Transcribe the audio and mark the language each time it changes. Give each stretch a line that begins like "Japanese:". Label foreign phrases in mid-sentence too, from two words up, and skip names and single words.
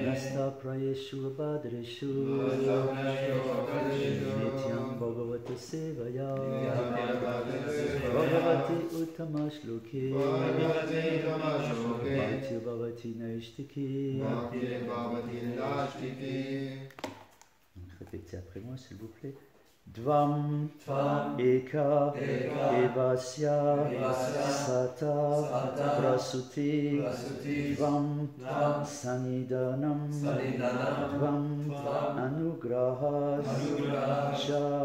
Sanskrit: Nasta Prayeshu Abhadreshu. Nasta Prayeshu Abhadreshu. Nityam Bhagavata Sevaya. Nityam Bhagavata Sevaya. Bhagavati Uttama Shloke. Bhagavati Uttama Shloke. Bhakti Bhavati Naishtiki. Bhakti Bhavati Naishtiki.
French: Répétez après moi s'il vous plaît.
Sanskrit: Dvam, Tvam, Eka, Eka, Evasya, Evasya, Sata, Sata, Prasuti, Prasuti, Dvam, Dvam, Sanidanam, Sanidanam, Dvam, Dvam, Anugrahas, Anugrahas, Cha,